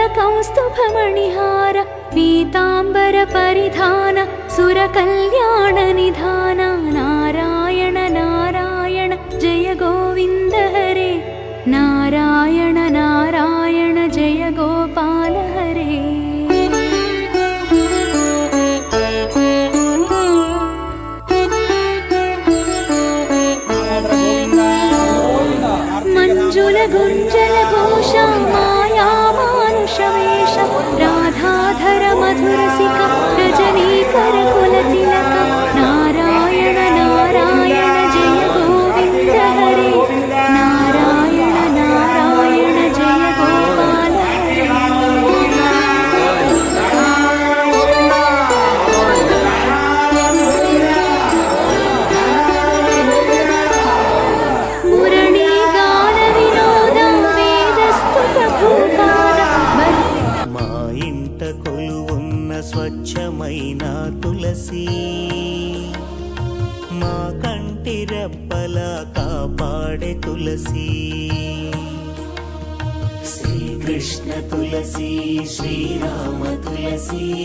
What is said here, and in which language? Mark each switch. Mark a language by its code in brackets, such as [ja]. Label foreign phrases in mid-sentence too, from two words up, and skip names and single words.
[sa] कौस्तुभमणिहार पीताम्बर परिधान सुरकल्याण निधान नारायण नारायण जय गोविन्द हरे नारायण नारायण जय गोपाल हरे मंजुल गुंजल घोष माया मानुष वेश राधाधर मधुरसिक रजनीकर कुल तिलक नारायण नारायण जय गोविंद हरे नारायण नारायण जय गोपाल हरे मुरली गान विनोद वेदस्तुत भूपाल [te] మా ఇంట కొలువున్న స్వచ్ఛమైన తులసి మా కంటి రెప్పలా కాపాడే తులసి శ్రీకృష్ణ తులసి శ్రీరామ తులసి